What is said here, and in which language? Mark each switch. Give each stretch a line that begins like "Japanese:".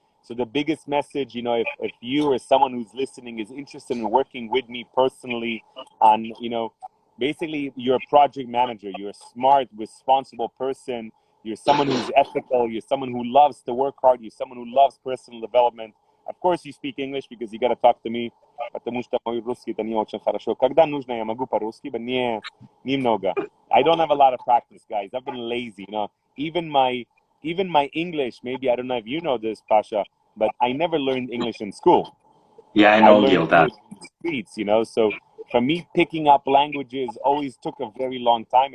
English: So the biggest message, if you or someone who's listening is interested in working with me personally on, basically you're a project manager, you're a smart, responsible person, you're someone who's ethical, you're someone who loves to work hard, you're someone who loves personal development. Of course you speak English because you got to talk to me.
Russian: Потому что мой русский-то не очень хорошо. Когда нужно, я могу по-русски,
English: but
Russian: немного.
English: I don't have a lot of practice, guys. I've been lazy, Even my English, maybe, I don't know if you know this, Pasha, but I never learned English in school. Yeah, I know, Gil, that. English in the streets, So for me, picking up languages always took a very long time.